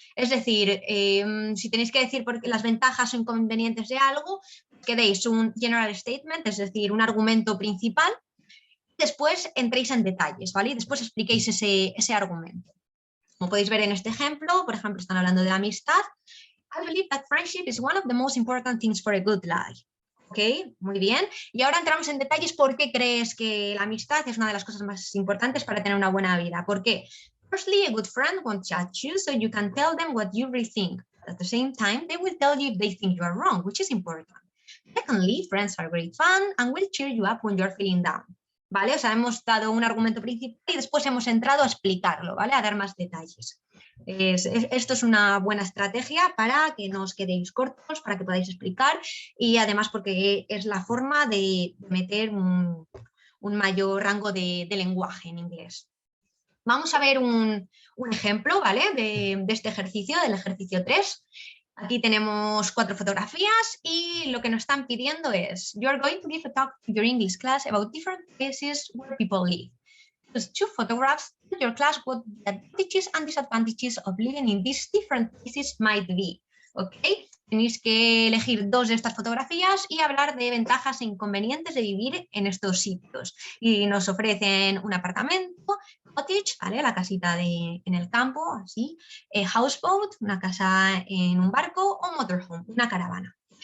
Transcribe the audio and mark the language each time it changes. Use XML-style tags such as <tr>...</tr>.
<es>Es decir, si tenéis que decir las ventajas o inconvenientes de algo, que deis un general statement, es decir, un argumento principal, después entréis en detalles, ¿vale? Y después expliquéis ese argumento. Como podéis ver en este ejemplo, por ejemplo, están hablando de la amistad.</es> <en>I believe that friendship is one of the most important things for a good life.</en> <es>Ok, muy bien. Y ahora entramos en detalles por qué crees que la amistad es una de las cosas más importantes para tener una buena vida. ¿Por qué?</es> <en>Firstly, a good friend won't judge you, so you can tell them what you really think. At the same time, they will tell you if they think you are wrong, which is important. Secondly, friends are great fun and will cheer you up when you're feeling down.</en> <es>¿Vale? O sea, hemos dado un argumento principal y después hemos entrado a explicarlo, ¿vale? A dar más detalles. Esto es una buena estrategia para que no os quedéis cortos, para que podáis explicar y además porque es la forma de meter un mayor rango de lenguaje en inglés. Vamos a ver un ejemplo, ¿vale? De este ejercicio, del ejercicio 3. Aquí tenemos 4 fotografías y lo que nos están pidiendo es</es> <en>you are going to give a talk to your English class about different places where people live. Use 2 photographs to your class what the advantages and disadvantages of living in these different places might be.</en> <es>¿Ok? Tenéis que elegir 2 de estas fotografías y hablar de ventajas e inconvenientes de vivir en estos sitios. Y nos ofrecen un apartamento, cottage, ¿vale? La casita en el campo, así, houseboat, una casa en un barco, o motorhome, una caravana.</es>